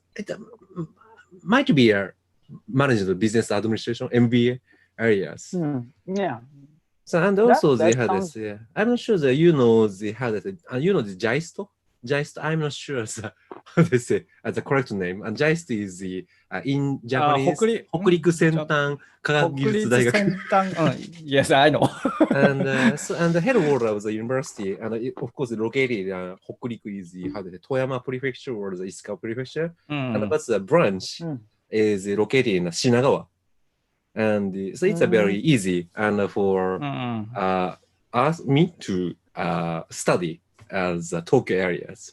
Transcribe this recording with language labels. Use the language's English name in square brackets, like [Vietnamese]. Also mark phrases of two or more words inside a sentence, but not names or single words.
[English] It might be a management business administration, MBA areas. Yeah. So and also I'm not sure that you know the JIST. JIST, I'm not sure how they say the correct name. And JIST is the in Japanese 北陸先端科学技術大学. Yes, I know. and the headquarters of the university, and of course located in 北陸 is the Toyama Prefecture or the Isuka Prefecture, and but the branch is located in Shinagawa. And so it's a very easy and for me to study as Tokyo areas.